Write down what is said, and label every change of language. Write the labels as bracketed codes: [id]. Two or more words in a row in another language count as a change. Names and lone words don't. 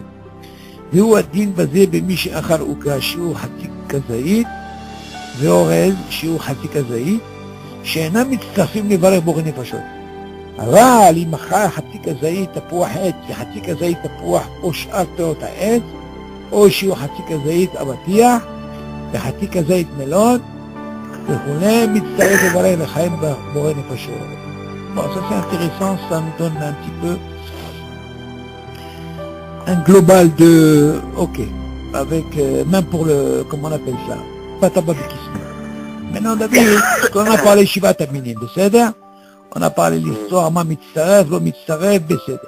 [he] והוא הדין בזה במי שאכל עוגה שיעור חצי כזית, ואורז שיעור חצי כזית, שאינם מצטרפים לברך בורא נפשות. אבל אם אכל חצי כזית תפוח עץ וחצי כזית תפוח או שאר פירות העץ, או שיעור חצי כזית אבטיח וחצי כזית מלון, וכולי מצטרף לברך לחיים בורא נפשות. [fr] Bon, ça c'est intéressant, ça nous donne un petit peu un global de, ok, avec, même pour le, comment on appelle ça, patababikisme. Maintenant, David, on a parlé [he] שבעת המינים, [fr] בסדר? On a parlé l'histoire, [he] מה מצטרף, לא מצטרף, [fr] בסדר.